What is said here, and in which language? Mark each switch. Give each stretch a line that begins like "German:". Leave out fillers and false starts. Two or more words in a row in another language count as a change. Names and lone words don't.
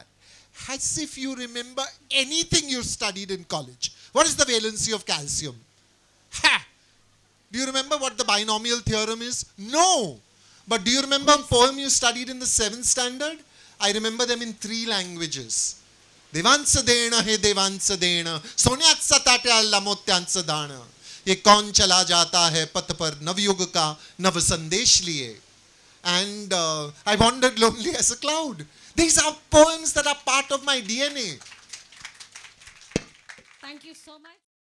English: As if you remember anything you studied in college. What is the valency of calcium? Ha! Do you remember what the binomial theorem is? No! But do you remember a poem you studied in the 7th standard? I remember them in 3 languages. देवांस देण हे देवांस देण सोन्यात सताट्या लमोत्यांस दान
Hindi: ये कौन चला जाता है पथ पर नवयुग का नव संदेश लिए.
English: And I wandered lonely as a cloud. These are poems that are part of my DNA. Thank you so much.